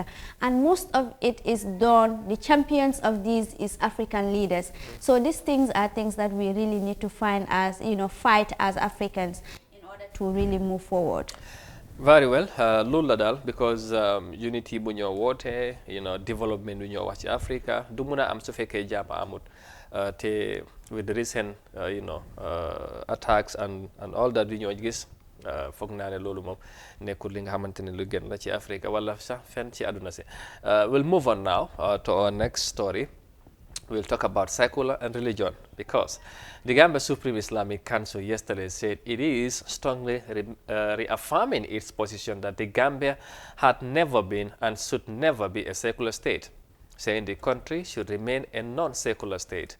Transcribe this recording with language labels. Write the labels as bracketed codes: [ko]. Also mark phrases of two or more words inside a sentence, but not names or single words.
[en] And most of it is done, the champions of these is African leaders. So these things are things that we really need to find as, fight as Africans in order to really move forward. Very well, [wo] loolu la daal [en] because unity [wo] bu ñoo woote development bu ñoo wax ci Africa du mun a am su fekkee jàmm amut te [en] with the recent attacks and all that [wo] du ñoo gis foog naa ne loolu moom nekkul li nga xamante ne lu gën la ci Africa wala sax fenn ci àdduna si. [en] We'll move on now to our next story. We'll talk about secular and religion because the Gambia Supreme Islamic Council yesterday said it is strongly reaffirming its position that the Gambia had never been and should never be a secular state, saying the country should remain a non-secular state.